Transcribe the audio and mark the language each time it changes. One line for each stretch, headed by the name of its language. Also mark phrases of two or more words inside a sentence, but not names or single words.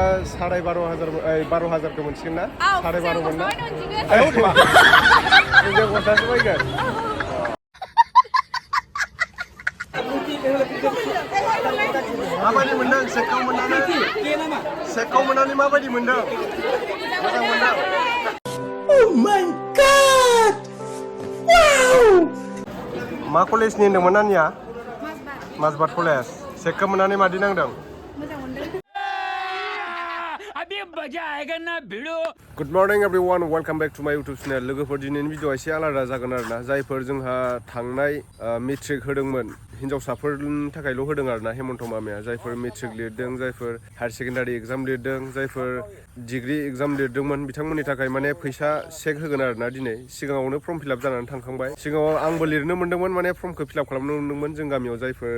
Bodo: 12,500 मोनसिगोन ना 12,500 मोन ना नोंजों गस्लासो बायगोन माबायदि मोनदों सेकखौ मोननानै माबायदि मोनदों मोजां मोनदों
English: Oh my god wow
Bodo: मा कलेजनि होनदोंमोन नानिया माजबाद कलेज सेकखौ मोननानै मादि नांदों
English: Good morning everyone, welcome back to my YouTube channel.
Bodo: लोगोफोर दिनैनि भिडिअआ एसे आलादा जागोन आरोना जायफोर जोंहा थांनाय मेट्रिक होदोंमोन हिन्जावसाफोरनि थाखायल' होदों आरोना हेमन्त मामाया जायफोर मेट्रिक लिरदों जायफोर
English: higher secondary exam
Bodo: लिरदों जायफोर
English: degree exam
Bodo: लिरदोंमोन बिथांमोननि थाखाय माने फैसा चेक होगोन आरोना दिनै सिगाङावनो
English: form fill-up
Bodo: जानानै थांखांबाय सिगाङाव आंबो लिरनो मोन्दोंमोन माने फर्मखौ फिलआप खालामनो मोन्दोंमोन जों गामियाव जायफोर